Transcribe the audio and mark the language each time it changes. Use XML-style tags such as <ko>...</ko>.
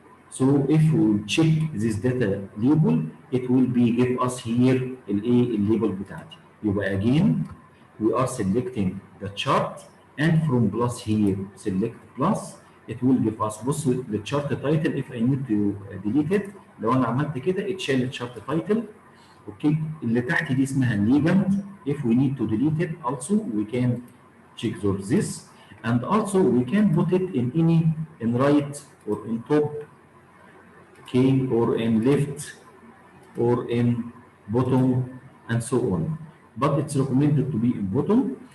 <en>So if we check this data label, it will be give us here</en> <ar>الليبل بتاعتي.</ar> <en>يبقى again we are selecting the chart and from plus here select plus. It will give us بصوا الchart title if I need to delete it.</en> <ar>لو انا عملت كده اتشال الchart title. اوكي اللي تحت دي اسمها legend.</ar> <en>If we need to delete it also we can check this and also we can put it in right or in top, okay, or in left or in bottom and so on, but it's recommended to be in bottom.</en>